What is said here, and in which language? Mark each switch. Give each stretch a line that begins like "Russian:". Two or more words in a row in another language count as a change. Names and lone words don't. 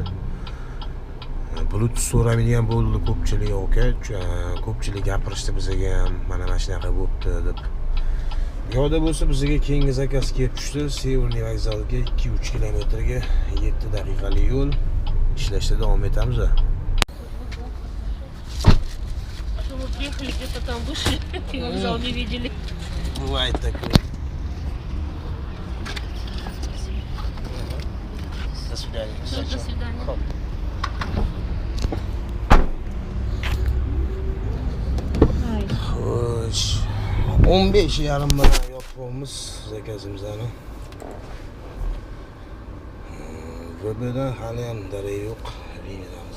Uzbek: Bluetooth so'ramaydigan bo'ldi ko'pchilik, ko'pchilik gapirishdi bizga ham, mana shunaqa bo'libdi deb. Yo'da bo'lsa bizga keyingi zakaz kelib tushdi. Severniy vokzalga 2-3 kilometrga 7 daqiqalik yo'l. Ishlashda davom etamiz.
Russian: Мы приехали, где-то там вышли, и вокзал не видели. Бывает такое. До свидания. До свидания.
Uzbek: Хоп. Xo'sh, 15:30 bilan yopibmiz zakazimizni. VBdan hali ham darak yo'q, liniyamiz.